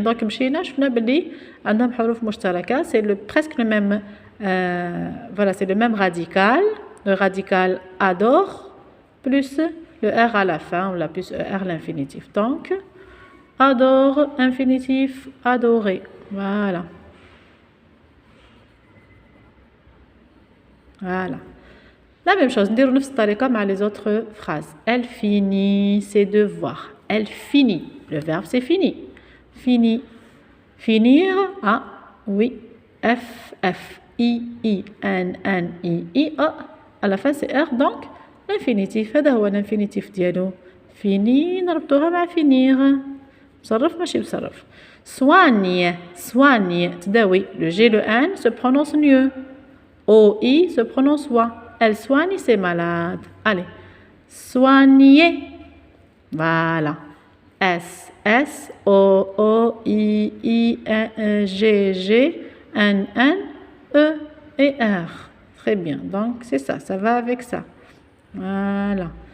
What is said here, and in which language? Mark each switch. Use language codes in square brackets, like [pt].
[ar] Donc, مشينا شفنا بلي عندهم حروف مشتركة. [fr] C'est presque le même, voilà, c'est le même radical. Le radical adore plus le R à la fin, ou la plus ER l'infinitif. Donc, adore, infinitif, adorer. Voilà. Voilà. La même chose, [ar] نديرو نفس الطريقة مع [fr] les autres phrases. Elle finit ses devoirs. Elle finit. Le verbe, c'est fini. Fini. Finir. Ah, oui. F, F, I, N, N, I, A. À la fin, c'est R. Donc, l'infinitif. [ar] هذا هو l'infinitif ديالو. [fr] Fini. [ar] نربطوها مع finir. مصرف ماشي مصرف. [fr] Soigne. Soigne. [ar] تداوي. [fr] Le G, le N se prononce mieux. O, I se prononce wa. Elle soigne ses malades. Allez. Soigner. Voilà. S, S, O, O, I, G, G, N, N, E et R. Très bien. Donc, c'est ça. Ça va avec ça. Voilà.